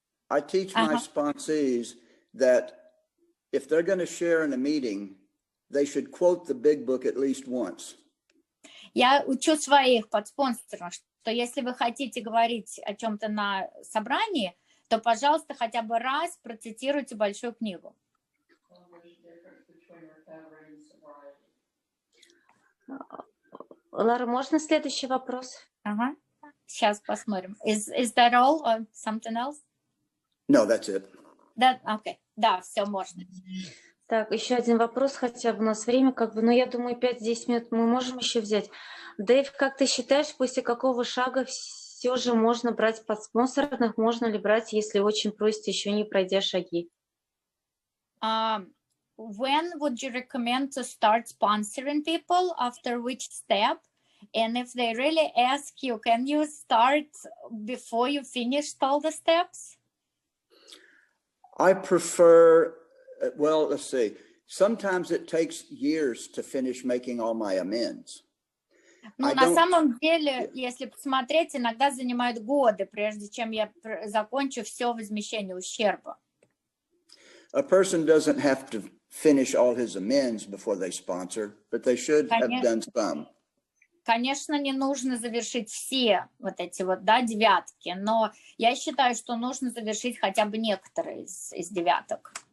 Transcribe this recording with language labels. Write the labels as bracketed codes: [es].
[en] I teach my sponsees that if they're going to share in a meeting, they should quote the big book at least once. [ru] Я учу своих подспонсоров, что если вы хотите говорить о чем-то на собрании, то, пожалуйста, хотя бы раз процитируйте большую книгу. Лара, можно следующий вопрос? Ага. Сейчас посмотрим. [en] Is that all or something else? No, that's it. [ru] Okay. Да, все можно. Так, еще один вопрос, хотя бы у нас время, но я думаю, 5-10 минут мы можем еще взять. Дэйв, как ты считаешь, после какого шага все же можно брать подспонсорных, можно ли брать, если очень просят, еще не пройдя шаги? [en] When would you recommend to start sponsoring people? After which step? And if they really ask you, can you start before you finished all the steps? I prefer, well, let's see. Sometimes it takes years to finish making all my amends. [ru] Ну, на самом деле, если посмотреть, иногда занимают годы, прежде чем я закончу все возмещение ущерба. [en] A person doesn't have to finish all his amends before they sponsor, but they should have done some. [ru] Конечно, не нужно завершить все вот эти девятки, но я считаю, что нужно завершить хотя бы некоторые из девяток.